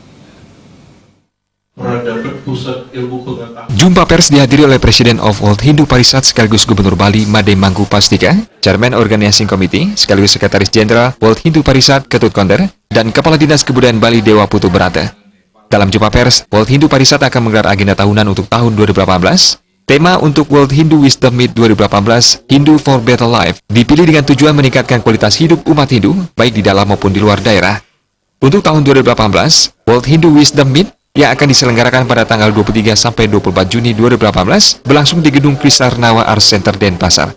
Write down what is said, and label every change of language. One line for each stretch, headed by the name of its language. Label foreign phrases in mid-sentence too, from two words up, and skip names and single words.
Indonesian: Jumpa pers dihadiri oleh Presiden of World Hindu Parisad sekaligus Gubernur Bali Made Mangkupastika,
English: Chairman Organizing Committee
Indonesian: sekaligus Sekretaris Jenderal World Hindu Parisad Ketut Konder, dan Kepala Dinas Kebudayaan Bali Dewa Putu Berata. Dalam jumpa pers, World Hindu Parisad akan menggelar agenda tahunan untuk tahun 2018. Tema untuk World Hindu Wisdom Meet 2018, Hindu for Better Life, dipilih dengan tujuan meningkatkan kualitas hidup umat Hindu, baik di dalam maupun di luar daerah. Untuk tahun 2018, World Hindu Wisdom Meet yang akan diselenggarakan pada tanggal 23 sampai 24 Juni 2018 berlangsung di Gedung Krisarnawa Arts Center Denpasar.